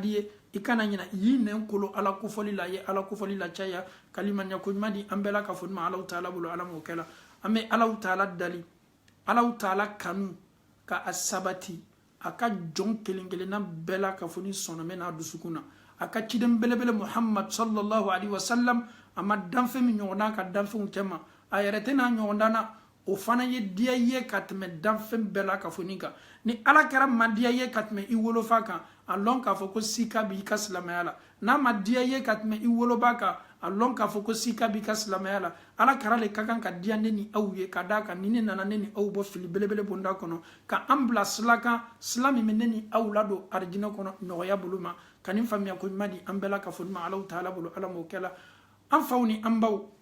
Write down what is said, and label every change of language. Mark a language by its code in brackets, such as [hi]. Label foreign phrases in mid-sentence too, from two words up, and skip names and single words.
[bm] di ye i kana ɲina i y'i nɛn kolo Ala kofɔli la i ye Ala kofɔli la caya kalimaniya ko ɲuman di an bɛɛ la ka fɔ ni ma Alahu Taala bolo Ala m'o kɛ la an bɛ Alahu Taala dali Alahu Taala kanu ka a sabati a ka jɔn kelen kelenna bɛɛ la ka fɔ ni sɔnna mɛ n'a dusukun na a ka ciden belebele Muhammad [ar] صلى الله عليه وسلم [bm] a ma danfɛn min ɲɔgɔnna ka danfɛnw cɛma a yɛrɛ tɛ n'a ɲɔgɔndan na o fana ye diya ye ka tɛmɛ danfɛn bɛɛ la ka fɔ nin kan ni Ala kɛra ma diya ye ka tɛmɛ i wolofa kan a lɔn k'a fɔ ko sika b'i ka silamɛya la n'a ma diya ye ka tɛmɛ i woloba kan a lɔn k'a fɔ ko sika b'i ka silamɛya la Ala kɛra le ka kan ka diya ne ni aw ye ka d'a kan ni ne nana ne ni aw bɔ fili belebele bonda kɔnɔ ka an bila sila kan sila min bɛ ne ni aw ladon arijinɛ kɔnɔ nɔgɔya bolo ma ka nin faamuya ko ɲuman di an bɛɛ la ka fɔ ni ma Alahu Taala bolo Ala m'o kɛ la an faw ni an baw